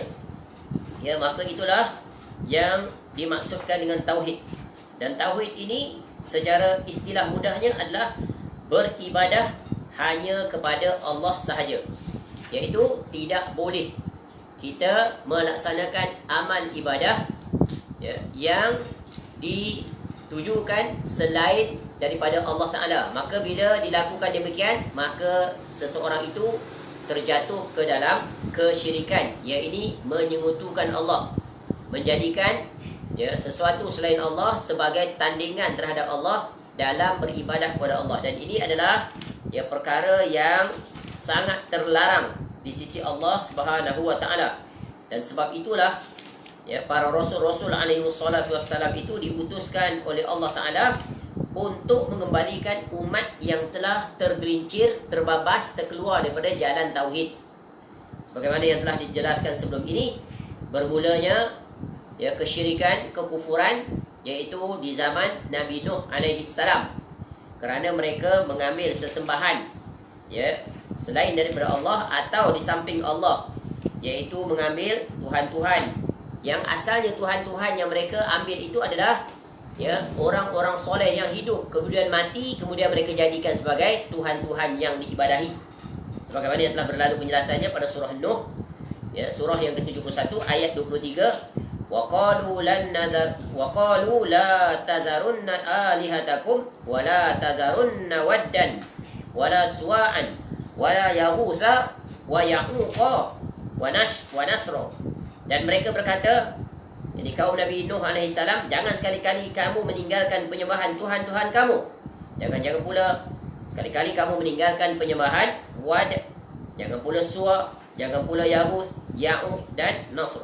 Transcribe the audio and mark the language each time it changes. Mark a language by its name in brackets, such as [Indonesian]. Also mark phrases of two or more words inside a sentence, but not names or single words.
[Malay] Ya, maka itulah yang dimaksudkan dengan tauhid. Dan tauhid ini secara istilah mudahnya adalah beribadah hanya kepada Allah sahaja, iaitu tidak boleh kita melaksanakan amal ibadah, ya, yang ditujukan selain daripada Allah Ta'ala. Maka bila dilakukan demikian, maka seseorang itu terjatuh ke dalam kesyirikan, iaitu menyengutukan Allah, menjadikan ya, sesuatu selain Allah sebagai tandingan terhadap Allah dalam beribadah kepada Allah. Dan ini adalah ya perkara yang sangat terlarang di sisi Allah [Arabic] سبحانه وتعالى. [Malay] Dan sebab itulah ya para rasul-rasul [Arabic] عليه الصلاة والسلام [Malay] itu diutuskan oleh Allah taala untuk mengembalikan umat yang telah tergelincir, terbabas, terkeluar daripada jalan tauhid. Sebagaimana yang telah dijelaskan sebelum ini, bermulanya ya kesyirikan, kekufuran, iaitu di zaman Nabi Nuh [Arabic] عليه السلام, [Malay] kerana mereka mengambil sesembahan ya selain daripada Allah atau di samping Allah, iaitu mengambil tuhan-tuhan yang asalnya tuhan-tuhan yang mereka ambil itu adalah ya orang-orang soleh yang hidup kemudian mati, kemudian mereka jadikan sebagai tuhan-tuhan yang diibadahi. Sebagaimana yang telah berlalu penjelasannya pada surah Nuh ya, surah yang ke-71 ayat 23, [Arabic] وَقَالُوا لَا تَزَرُنَّ آلِهَتَكُمْ وَلَا تَزَرُنَّ وَدًّا وَلَا سُوَاعًا وَلَا يَغُوثَ وَيَعُوقَ وَنَسْرَ. [Malay] Dan mereka berkata, jadi kaum Nabi Nuh AS, jangan sekali-kali kamu meninggalkan penyembahan Tuhan-Tuhan kamu. Jangan pula sekali-kali kamu meninggalkan penyembahan Wad, jangan pula Suwa, jangan pula Yahus, Ya'uq dan Nasr.